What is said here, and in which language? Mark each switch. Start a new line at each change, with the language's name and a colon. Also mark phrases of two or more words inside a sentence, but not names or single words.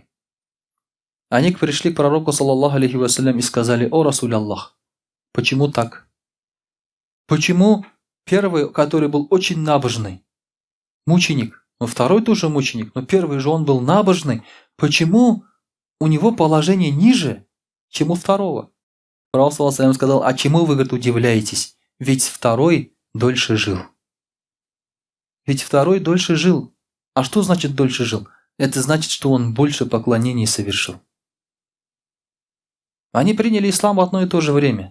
Russian: Они пришли к пророку,
Arabic: صلى الله عليه وسلم,
Russian: и сказали: «О
Arabic: رسول الله,
Russian: почему так? Почему первый, который был очень набожный, мученик, Но второй тоже мученик, но первый же он был набожный. Почему у него положение ниже, чем у второго? Пророк
Arabic: صلى الله عليه وسلم
Russian: сказал: а чему вы, говорит, удивляетесь? Ведь второй дольше жил. Ведь второй дольше жил. А что значит дольше жил? Это значит, что он больше поклонений совершил. Они приняли ислам в одно и то же время.